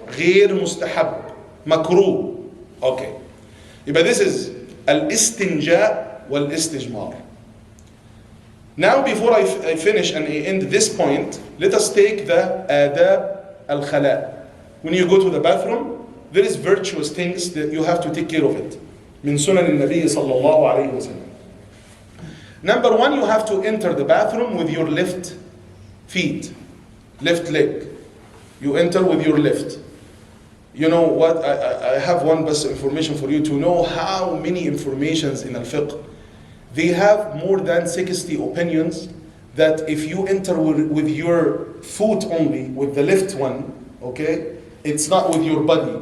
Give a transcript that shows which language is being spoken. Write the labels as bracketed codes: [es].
[ar] غير مستحب. مكروه. [en] Okay. But this is al-istinja wal-istijmar. Now before I finish and I end this point, let us take the adab al-khala. When you go to the bathroom, there is virtuous things that you have to take care of it. [ar] من سنن النبي صلى الله عليه وسلم. [en] Number one, you have to enter the bathroom with your left feet, left leg. You enter with your left. You know what, I have one best information for you to know how many informations in al-fiqh. They have more than 60 opinions that if you enter with your foot only, with the left one, okay, it's not with your body.